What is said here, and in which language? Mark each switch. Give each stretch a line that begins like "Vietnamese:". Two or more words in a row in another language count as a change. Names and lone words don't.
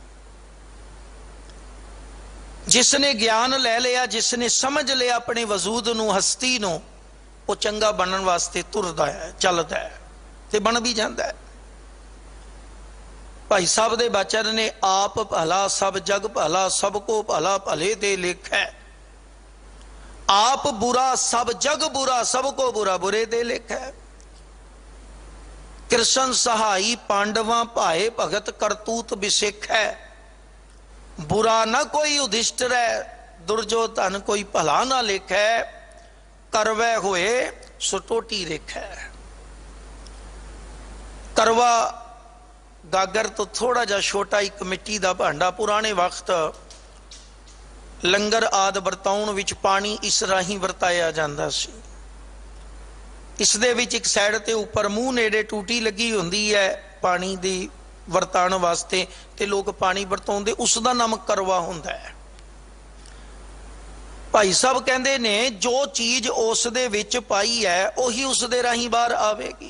Punjabi: ਜਿਸ ਨੇ ਗਿਆਨ ਲੈ ਲਿਆ, ਜਿਸ ਨੇ ਸਮਝ ਲਿਆ ਆਪਣੇ ਵਜੂਦ ਨੂੰ, ਹਸਤੀ ਨੂੰ, ਉਹ ਚੰਗਾ ਬਣਨ ਵਾਸਤੇ ਤੁਰਦਾ ਹੈ, ਚੱਲਦਾ ਹੈ ਤੇ ਬਣ ਵੀ ਜਾਂਦਾ ਹੈ। ਭਾਈ ਸਾਹਿਬ ਦੇ ਬਚਨ ਨੇ, ਆਪ ਭਲਾ ਸਭ ਜਗ ਭਲਾ, ਸਭ ਕੋ ਭਲਾ ਭਲੇ ਦੇ ਲੇਖੈ। ਆਪ ਬੁਰਾ ਸਭ ਜਗ ਬੁਰਾ, ਸਭ ਕੋ ਬੁਰਾ ਬੁਰੇ ਦੇ ਲੇਖੈ। ਕ੍ਰਿਸ਼ਨ ਸਹਾਈ ਪਾਂਡਵਾ ਭਾਏ ਭਗਤ ਕਰਤੂਤ ਬਿਸੇਖੈ। ਬੁਰਾ ਨਾ ਕੋਈ ਯੁਧਿਸ਼ਟਰ ਹੈ, ਦੁਰਯੋਧਨ ਕੋਈ ਭਲਾ ਨਾ ਲੇਖੈ। ਕਰਵੈ ਹੋਏ ਸੁਟੋਟੀ ਰੇਖੈ। ਕਰਵਾ ਗਾਗਰ ਤੋਂ ਥੋੜ੍ਹਾ ਜਾ ਛੋਟਾ ਇਕ ਮਿੱਟੀ ਕਾ ਭਾਂਡਾ, ਪੁਰਾਣੇ ਵਕਤ ਲੰਗਰ ਆਦਿ ਵਰਤਾਉਣ ਵਿਚ ਪਾਣੀ ਇਸ ਰਾਹੀਂ ਵਰਤਾਇਆ ਜਾਂਦਾ ਸੀ। ਇਸ ਦੇ ਵਿਚ ਇਕ ਸਾਈਡ ਤੇ ਉੱਪਰ ਮੂੰਹ ਨੇੜੇ ਟੂਟੀ ਲੱਗੀ ਹੁੰਦੀ ਹੈ ਪਾਣੀ ਦੀ ਵਰਤਾਣ ਵਾਸਤੇ, ਤੇ ਲੋਕ ਪਾਣੀ ਵਰਤਾਉਂਦੇ, ਉਸਕਾ ਨਾਮ ਕਰਵਾ ਹੁੰਦਾ ਹੈ। ਭਾਈ ਸਾਹਿਬ ਕਹਿੰਦੇ ਨੇ ਜੋ ਚੀਜ਼ ਉਸ ਦੇ ਵਿਚ ਪਾਈ ਹੈ ਉਹੀ ਉਸ ਦੇ ਰਾਹੀਂ ਬਾਹਰ ਆਵੇਗੀ।